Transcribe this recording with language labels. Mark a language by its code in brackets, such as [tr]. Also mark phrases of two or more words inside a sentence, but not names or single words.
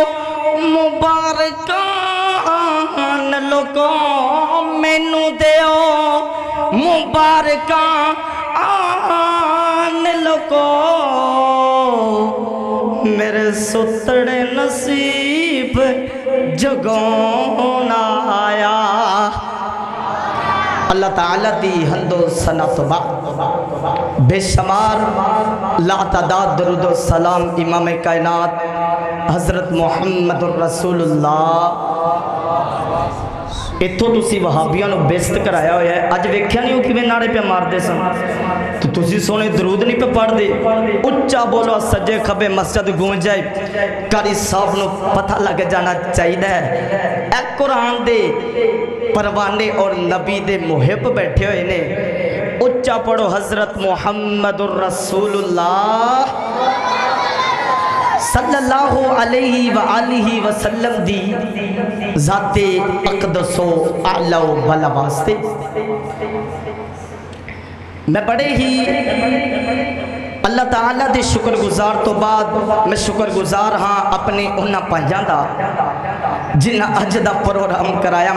[pa] مبارکان لوگوں مینو دیو مبارکان لوگوں میرے ستڑے نصیب جگون آیا [ur] اللہ تعالیٰ دی حمد و ثنا تو بعد بے شمار لا تعداد درود و سلام امام کائنات حضرت محمد الرسول اللہ [pa] ایتھوں تسی وہابیاں نوں بےعزت کرایا ہویا ہے. اج ویکھیا نہیں ہو کویں نعرے پے ماردے سن، تو تسی سوہنے درود نہیں پے پڑھدے. اچا بولو سجے کھبے مسجد گونج جائے، قاری صاحب نوں پتا لگ جانا چاہیے ہے قرآن دے پروانے اور نبی دے محب بیٹھے ہوئے نے. اچا پڑھو حضرت محمد رسول اللہ [ar] صلى الله عليه وآله وسلم [pa] دی ذاتِ اقدس و اعلیٰ بالا واسطے میں بڑے ہی اللہ تعالیٰ دے شکرگزار تو بعد میں شکرگزار ہاں اپنے انہاں بھائیاں دا جنہاں اج دا پروگرام کرایا.